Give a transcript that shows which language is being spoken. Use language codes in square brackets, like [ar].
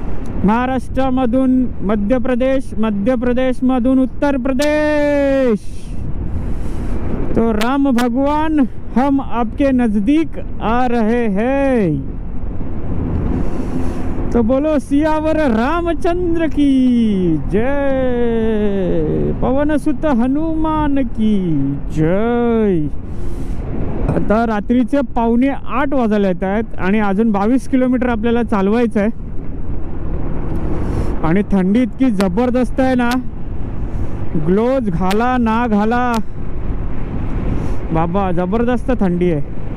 [mr] महाराष्ट्रामधून मध्य प्रदेश, मध्य प्रदेशमधून उत्तर प्रदेश. [hi] तो राम भगवान हम आपके नजदीक आ रहे हैं. तो बोलो सियावर रामचंद्र की जय, पवन सुत हनुमान की जय. [mr] आता रात्रीचे 7:45 वाजायला येत आहेत आणि अजून 22 किलोमीटर आपल्याला चालवायचं आहे. आणि थंडी इतकी जबरदस्त आहे ना, ग्लोव्ज घाला ना घाला बाबा, जबरदस्त थंडी आहे.